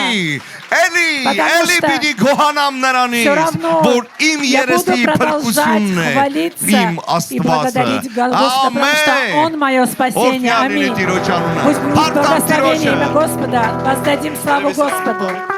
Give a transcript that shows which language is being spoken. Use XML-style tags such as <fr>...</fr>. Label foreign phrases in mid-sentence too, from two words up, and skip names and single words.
<ru>Потому что</ru> <hy>պիտի գոհանամ նրանից,</hy> <ru>все равно</ru> <hy>որ իմ</hy> <ru>я буду</ru> <hy>երեսի</hy> <ru>продолжать</ru> <hy>փրկությունն է,</hy> <ru>хвалиться</ru> <hy>իմ</hy> <ru>и</ru> <hy>Աստվածը։</hy> <ru>благодарить Господа, потому что Он мое спасение. Аминь. Пусть будет благословение имя Господа. Воздадим славу Господу.</ru>